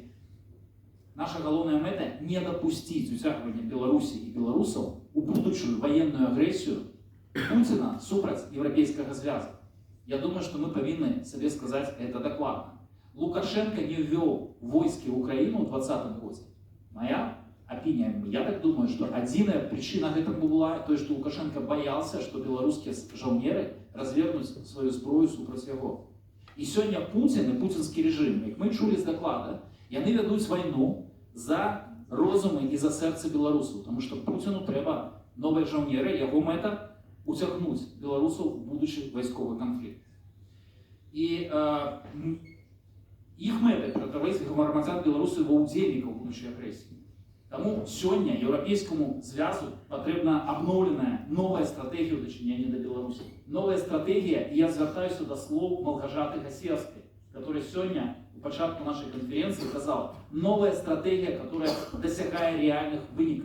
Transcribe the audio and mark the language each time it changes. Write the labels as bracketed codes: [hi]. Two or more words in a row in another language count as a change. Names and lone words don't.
[be] Наша галоўная мэта не дапусціць уцягвання Беларусі і беларусаў у будучую ваенную агрэсію Пуціна супраць еўрапейскага звяза. Я думаю, што мы павінны сабе сказаць гэта дакладна. [ru] Лукашенко не ввёў войскі в Украину в 2020 году. Моя опиния, я так думаю, что одна причина этому была то, что Лукашенко боялся, что белорусские жаўнеры развернут свою [be] зброю супраць яго. [ru] И сегодня Путин и путинский режим, как мы чули с доклада, яны ведут войну за розумы и за сердце белорусов, потому что Путину треба новые жаўнеры, его мэта уцягнуть белорусов в будущий войсковый конфликт. [be] И их мэта ператварыць грамадзян Беларусі ва ўдзельнікаў будучай агрэсіі. Таму сёння еўрапейскаму звязу патрэбна абноўленая новая стратэгія ў дачыненні да Беларусі. Новая стратэгія, і я звяртаюся да слоў Малгажаты Гасевскай, которая сёння у пачатку нашай канферэнцыі казала: новая стратэгія, которая дасягае рэальных вынікаў.